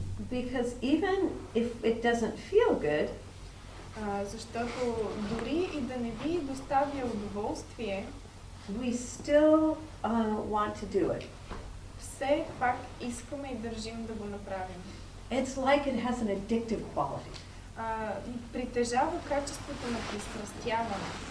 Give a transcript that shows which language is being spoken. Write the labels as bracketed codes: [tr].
[en] Because even if it doesn't feel good, [bg] Защото дори и да не ви доставя удоволствие, [en] we still want to do it. [bg] все пак искаме и държим да го направим. [en] It's like it has an addictive quality. [bg] Притежава качеството на пристрастяване.